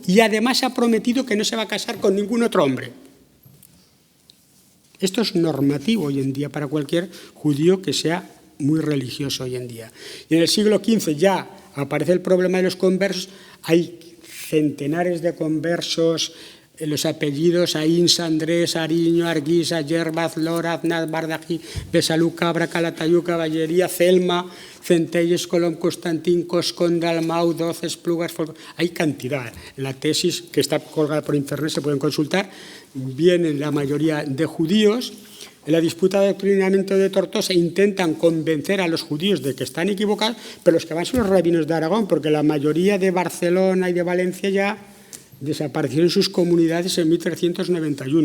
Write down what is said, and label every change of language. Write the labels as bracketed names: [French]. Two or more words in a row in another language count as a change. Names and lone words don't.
[Spanish] Y además ha prometido que no se va a casar con ningún otro hombre. Esto es normativo hoy en día para cualquier judío que sea muy religioso hoy en día. Y en el siglo XV ya aparece el problema de los conversos. Hay centenares de conversos, los apellidos Ains, Andrés, Ariño, Arguisa, Yerbaz, Lora, Aznaz, Bardají, Besalú, Cabra, Calatayud, Caballería, Celma, Centelles, Colom, Constantín, Coscón, Dalmau, 12 Esplugas, hay cantidad. La tesis que está colgada por internet se pueden consultar. Vienen la mayoría de judíos. En la disputa de adoctrinamiento de Tortosa intentan convencer a los judíos de que están equivocados, pero los que van son los rabinos de Aragón, porque la mayoría de Barcelona y de Valencia ya desaparecieron sus comunidades en 1391.